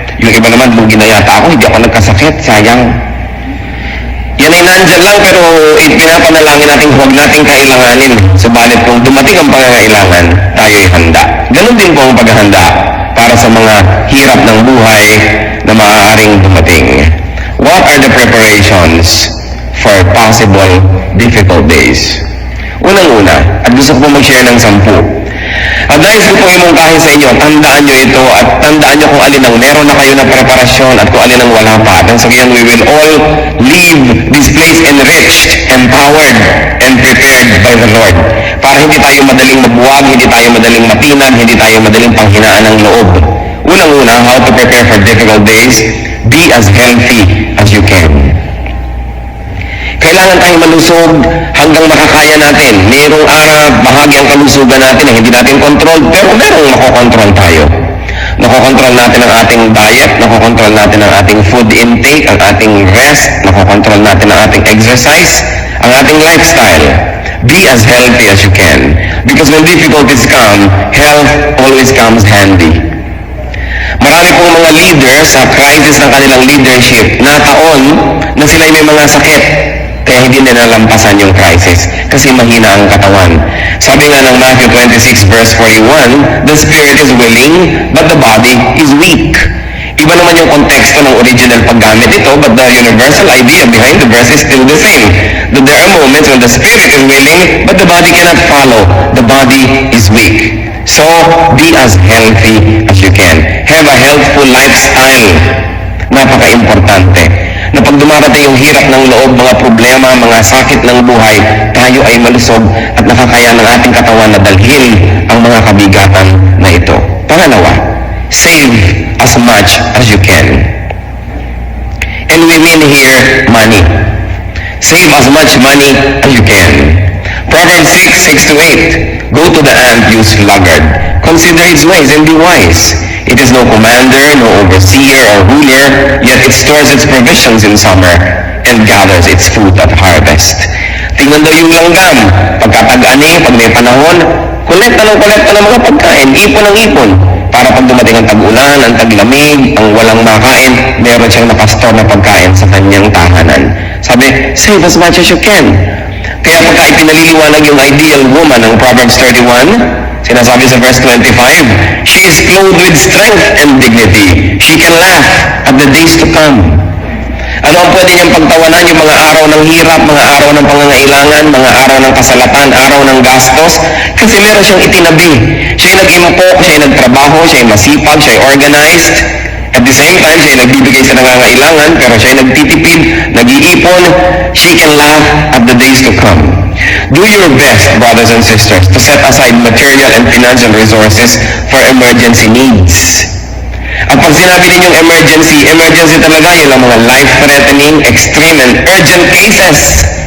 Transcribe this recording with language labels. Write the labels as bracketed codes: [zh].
[tl] Yung iba naman, lugi na yata ako, hindi ako nagkasakit, sayang. Yan ay nandyan lang, pero pinapanalangin natin huwag natin kailanganin. Subalit kung dumating ang pangangailangan, tayo'y handa. Ganon din po ang paghahanda para sa mga hirap ng buhay na maaaring dumating. [en] What are the preparations for possible difficult days? [tl] Unang-una, at gusto ko mag-share ng 10. At dahil ko pong imungkahin sa inyo, tandaan nyo ito at tandaan nyo kung alin ang meron na kayo na preparasyon at kung alin ang wala pa. At sa gayon, [en] we will all leave this place enriched, empowered, and prepared by the Lord. [tl] Para hindi tayo madaling mabuwag, hindi tayo madaling matinag, hindi tayo madaling panghinaan ng loob. Unang-una, [en] how to prepare for difficult days, be as healthy as you can. [tl] Kailangan tayong malusog hanggang makakaya natin. Mayroong bahagi ang kalusugan natin na hindi natin control, pero merong makokontrol tayo. Nakokontrol natin ang ating diet, nakokontrol natin ang ating food intake, ang ating rest, nakokontrol natin ang ating exercise, ang ating lifestyle. [en] Be as healthy as you can. Because when difficulties come, health always comes handy. [tl] Marami pong mga leaders sa crisis ng kanilang leadership na taon na sila may mga sakit. Kaya hindi nila nalampasan yung crisis kasi mahina ang katawan. Sabi nga ng [en] Matthew 26 verse 41, the spirit is willing, but the body is weak. [tl] Iba naman yung konteksto ng original paggamit ito, [en] but the universal idea behind the verse is still the same. That there are moments when the spirit is willing, but the body cannot follow. The body is weak. So, be as healthy as you can. Have a healthful lifestyle. [tl] Napaka-importante. Na pag dumarating yung hirap ng loob, mga problema, mga sakit ng buhay, tayo ay malusog at nakakaya ng ating katawan na dalhin ang mga kabigatan na ito. Pangalawa, [en] save as much as you can. And we mean here, money. Save as much money as you can. Proverbs 6:6-8. Go to the ant, you sluggard. Consider its ways and be wise. It is no commander, no overseer or ruler, yet it stores its provisions in summer and gathers its fruit at harvest. [tl] Tingnan daw yung langgam. Pagkatag-ani, pag may panahon, kolekta ng mga pagkain, ipon ng ipon. Para pag dumating ang tag-ulan, ang taglamig, ang walang makain, meron siyang nakastor na pagkain sa kanyang tahanan. Sabi, [en] save as much as you can. [tl] Kaya pagka ipinaliliwanag yung ideal woman ng Proverbs 31, sinasabi sa verse 25, [en] she is clothed with strength and dignity. She can laugh at the days to come. [tl] Ano ang pwede niyang pagtawanan? Yung mga araw ng hirap, mga araw ng pangangailangan, mga araw ng kasalatan, araw ng gastos. Kasi meron siyang itinabi. Siya'y nag-impok, siya'y nagtrabaho, siya'y masipag, siya'y organized. [en] At the same time, [tl] siya'y nagbibigay sa nangangailangan, pero siya'y nagtitipid, nag-iipon. [en] She can laugh at the days to come. Do your best, brothers and sisters, to set aside material and financial resources for emergency needs. [tl] At pag sinabi ninyong emergency talaga yun ang mga [en] life-threatening, extreme, and urgent cases.